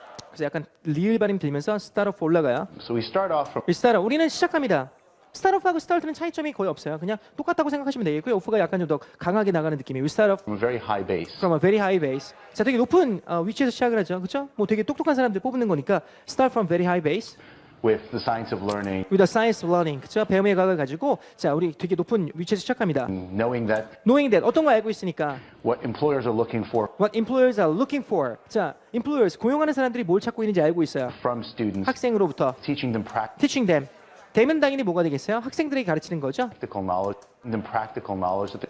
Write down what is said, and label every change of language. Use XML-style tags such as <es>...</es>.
<ko>그래서 약간 리을 발음 들면서 start off 올라가요.</ko> <en>So we start off from. We start off.</en> <ko>우리는 시작합니다. start off하고 start는 차이점이 거의 없어요. 그냥 똑같다고 생각하시면 되겠고요. off가 약간 좀 더 강하게 나가는 느낌이에요.</ko> <en>We start off From a very high base. from a very high base.</en> <ko>자, 되게 높은 위치에서 시작을 하죠. 그렇죠? 뭐 되게 똑똑한 사람들 뽑는 거니까</ko> <en>start from very high base. with the science of learning, with the science of learning.</en> <ko>그죠? 배움의 과학을 가지고 자, 우리 되게 높은 위치에서 시작합니다.</ko> <en>knowing that knowing that</en> <ko>어떤 거 알고 있으니까</ko> <en>what employers are looking for what employers are looking for.</en> <ko>자, employers 고용하는 사람들이 뭘 찾고 있는지 알고 있어요.</ko> <en>from students,</en> <ko>학생으로부터</ko> <en>teaching them teaching them.</en> <ko>되면 당연히 뭐가 되겠어요? 학생들에게 가르치는 거죠.</ko> <en>practical knowledge that</en>